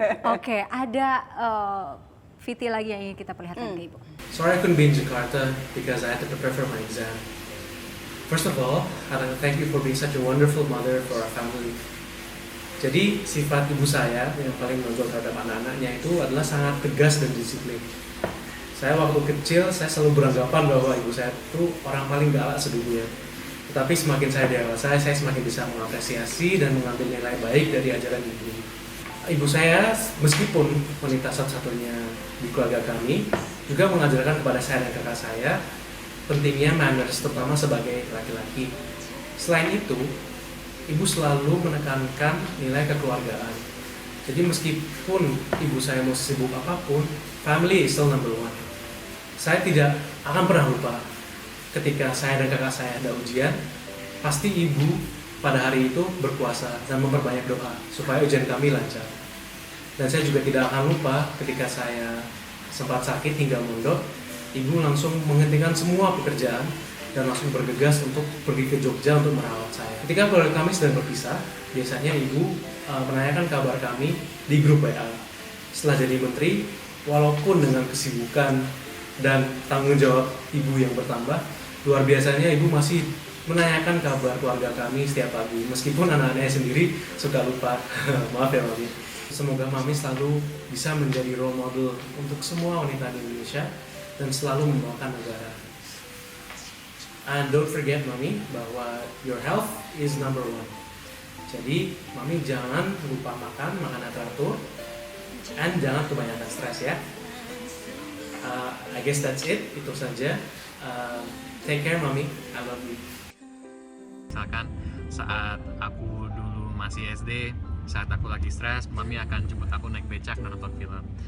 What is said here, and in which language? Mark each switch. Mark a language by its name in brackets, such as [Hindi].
[Indonesian] Oke, ada VT lagi yang ingin kita perlihatkan ke Ibu. [English] Sorry I couldn't be in Jakarta because I had to prepare for my exam. First of all, I'd like to thank you for being such a wonderful mother for our family. [Indonesian] Jadi sifat ibu saya yang paling menonjol terhadap anak-anaknya itu adalah sangat tegas dan disiplin. Saya waktu kecil, saya selalu beranggapan bahwa ibu saya itu orang paling galak sedunia. Tetapi semakin saya dewasa, saya semakin bisa mengapresiasi dan mengambil nilai baik dari ajaran ibu. Ibu saya meskipun wanita satu-satunya di keluarga kami, juga mengajarkan kepada saya dan kakak saya pentingnya manners, terutama sebagai laki-laki. Selain itu, ibu selalu menekankan nilai kekeluargaan. Jadi meskipun ibu saya mau sibuk apapun, [English] family is still number one. [Indonesian] Saya tidak akan pernah lupa ketika saya dan kakak saya ada ujian, pasti ibu pada hari itu berpuasa dan memperbanyak doa supaya ujian kami lancar. Dan saya juga tidak akan lupa ketika saya sempat sakit hingga mondok, ibu langsung menghentikan semua pekerjaan dan langsung bergegas untuk pergi ke Jogja untuk merawat saya. Ketika keluarga kami sedang berpisah, biasanya ibu menanyakan kabar kami di grup WA. Setelah jadi menteri, walaupun dengan kesibukan dan tanggung jawab ibu yang bertambah, luar biasanya ibu masih menanyakan kabar keluarga kami setiap pagi, meskipun anak-anaknya sendiri suka lupa. Maaf ya Mami. Semoga Mami selalu bisa menjadi role model untuk semua wanita di Indonesia dan selalu membawakan negara. [English] And don't forget Mami [Indonesian] bahwa [English] your health is number one. [Indonesian] Jadi Mami jangan lupa makan teratur, and jangan kebanyakan stres ya. [English] I guess that's it, [Indonesian] itu saja. [English] Take care Mami, I love you. [Indonesian] Misalkan saat aku dulu masih SD, saat aku lagi stres, Mami akan jemput aku naik becak dan nonton film.